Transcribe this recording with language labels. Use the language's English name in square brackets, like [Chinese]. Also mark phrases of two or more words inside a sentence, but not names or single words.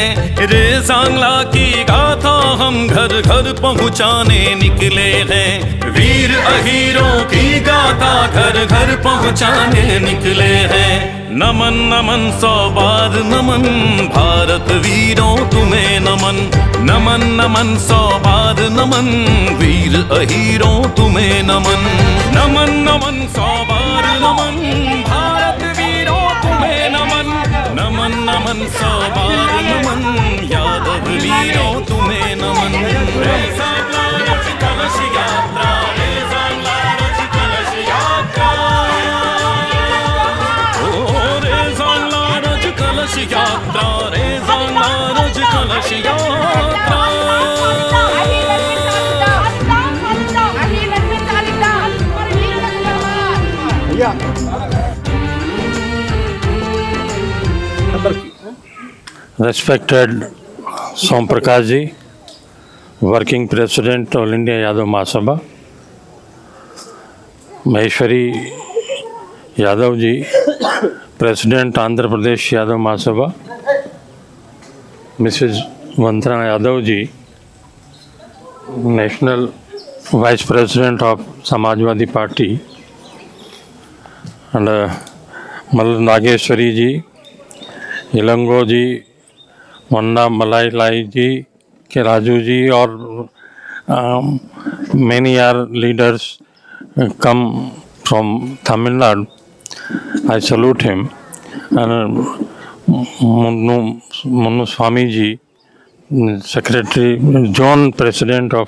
[Hindi] रे सांगला की गाथा हम घर घर पहुँचाने निकले हैं। वीर अहीरों की गाथा घर घर पहुँचाने निकले हैं। नमन नमन 100 बार नमन भारत वीरों तुम्हें नमन। नमन नमन 100 बार नमन वीर अहीरों तुम्हें नमन। नमन नमन 100 बार नमन भारत वीरों तुम्हें नमन। नमन नमन 100 बार नमन यादव वीरों तुम्हें नमन। रे सांगला रज कलश यात्रा, रे सांगला रज कलश यात्रा। कलश यात्रा, रे सांगला रज कलश यात्रा। [English] Respected Som Prakash ji, Working President All India Yadav Mahasabha, Maheshwari Yadav ji, President Andhra Pradesh Yadav Mahasabha, Mrs. Vandana Yadav ji, National Vice President of Samajwadi Party, and Mal Nageshwari ji, Ilango ji, Wanda Malai Lai ji, K. Raju ji, or many are leaders come from Tamil Nadu. I salute him. And Monu Swami ji, Secretary, John President of